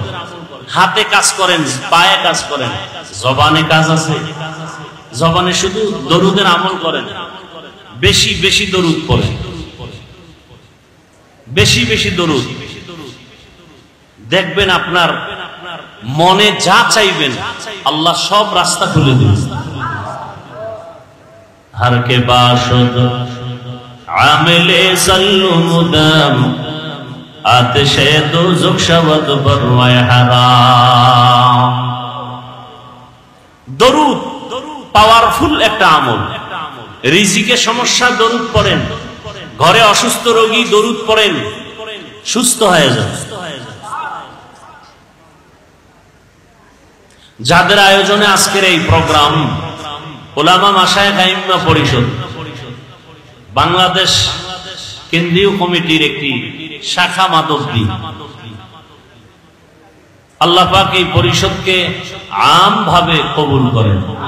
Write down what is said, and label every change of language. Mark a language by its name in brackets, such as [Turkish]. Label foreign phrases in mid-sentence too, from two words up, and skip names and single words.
[Bangla] হাতে কাজ করেন, পায়ে কাজ করেন, জবানে কাজ আছে, জবানে শুধু দরুদের আমল করেন। বেশি বেশি দরুদ পড়েন, বেশি বেশি দরুদ। দেখবেন আপনার মনে যা চাইবেন আল্লাহ সব রাস্তা খুলে দিবেন। [Persian] هر که باشد عامل صلوا مدام آتش دوزخ شود بر وی حرام. [Bangla] দরুদ পাওয়ারফুল একটা আমল। রিজিকে সমস্যা, দরুদ পড়েন। ঘরে অসুস্থ রোগী, দরুদ পড়েন, সুস্থ হয়ে যান। যাদের আয়োজনে আজকের এই প্রোগ্রাম, উলামা মাশায়েখ আইম্মা পরিষদ, বাংলাদেশ কেন্দ্রীয় কমিটির একটি শাখা মাধবদী, আল্লাহ পাক এই পরিষদকে আমভাবে কবুল করেন।